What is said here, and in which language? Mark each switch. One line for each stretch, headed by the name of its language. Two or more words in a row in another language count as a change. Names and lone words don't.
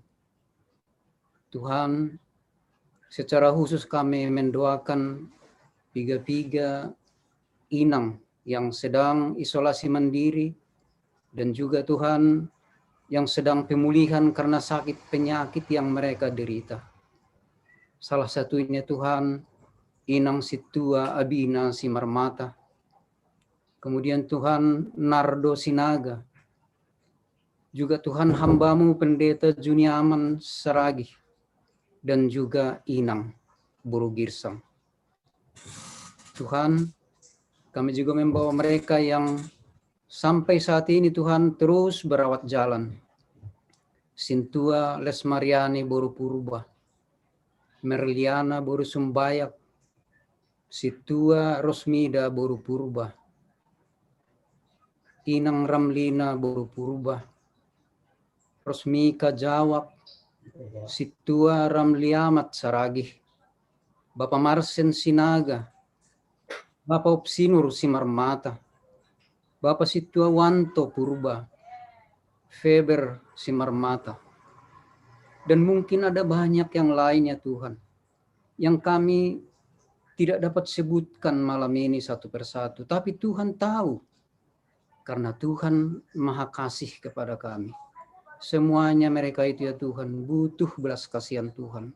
Indonesian: Tuhan, secara khusus kami mendoakan tiga inang yang sedang isolasi mandiri, dan juga Tuhan yang sedang pemulihan karena sakit penyakit yang mereka derita. Salah satunya Tuhan, Inang Situa Abina Simarmata. Kemudian Tuhan Nardo Sinaga. Juga Tuhan hamba-Mu Pendeta Juniaman Saragih. Dan juga Inang Buru Girsang. Tuhan, kami juga membawa mereka yang sampai saat ini Tuhan terus berawat jalan. Sintua Lesmariani Boru Purba, Merliana Boru Sumbayak, Situa Rosmida Boru Purba, Inang Ramlina Boru Purba, Rosmika Jawak, Situa Ramliamat Saragih, Bapak Marsen Sinaga, Bapak Opsinur Simarmata, Bapak Situa Wanto Purba, Feber Simarmata. Dan mungkin ada banyak yang lain ya Tuhan, yang kami tidak dapat sebutkan malam ini satu persatu. Tapi Tuhan tahu, karena Tuhan Maha Kasih kepada kami. Semuanya mereka itu ya Tuhan, butuh belas kasihan Tuhan.